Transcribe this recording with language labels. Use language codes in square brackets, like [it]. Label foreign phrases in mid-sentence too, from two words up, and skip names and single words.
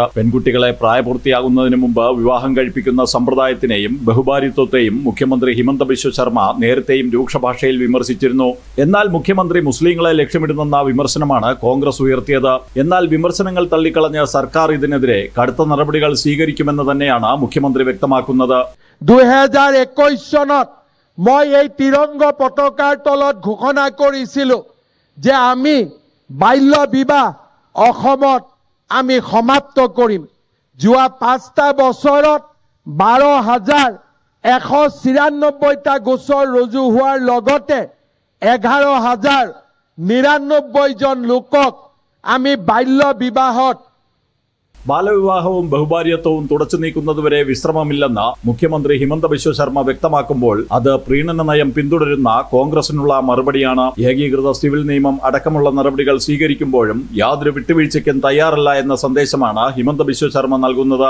[ml] പെൺകുട്ടികളെ പ്രായപൂർത്തിയാകുന്നതിന് മുമ്പ് വിവാഹം കഴിപ്പിക്കുന്ന സമ്പ്രദായത്തിനെയും ബഹുഭാര്യത്വത്തെയും മുഖ്യമന്ത്രി ഹിമന്ത ബിശ്വ ശർമ്മ നേരത്തെയും രൂക്ഷഭാഷയിൽ വിമർശിച്ചിരുന്നു. എന്നാൽ മുഖ്യമന്ത്രി മുസ്ലിങ്ങളെ ലക്ഷ്യമിടുന്നെന്ന വിമർശനമാണ് കോൺഗ്രസ് ഉയർത്തിയത്. എന്നാൽ വിമർശനങ്ങൾ തള്ളിക്കളഞ്ഞ് സർക്കാർ ഇതിനെതിരെ കടുത്ത നടപടികൾ സ്വീകരിക്കുമെന്ന് തന്നെയാണ് മുഖ്യമന്ത്രി വ്യക്തമാക്കുന്നത്. [as] 2021 চনত মই এই তিৰংগ পতাকাৰ তলত ঘোষণা কৰিছিলোঁ যে আমি বাল্য বিবাহ অসমত আমি সমাপ্ত কৰিম। যোৱা 5টা বছৰত 12,194টা গোচৰ ৰুজু হোৱাৰ লগতে 11,099 জন লোকক আমি বাল্য বিবাহত [ml] ബാലവിവാഹവും ബഹുഭാര്യത്വവും തുടച്ചു നീക്കുന്നതുവരെ വിശ്രമമില്ലെന്ന് മുഖ്യമന്ത്രി ഹിമന്ത ബിശ്വ ശർമ്മ വ്യക്തമാക്കുമ്പോൾ അത് പ്രീണന നയം പിന്തുടരുന്ന കോൺഗ്രസിനുള്ള മറുപടിയാണ്. ഏകീകൃത സിവിൽ നിയമം അടക്കമുള്ള നടപടികൾ സ്വീകരിക്കുമ്പോഴും യാതൊരു വിട്ടുവീഴ്ചയ്ക്കും തയ്യാറല്ല എന്ന സന്ദേശമാണ് ഹിമന്ത ബിശ്വ ശർമ്മ നൽകുന്നത്.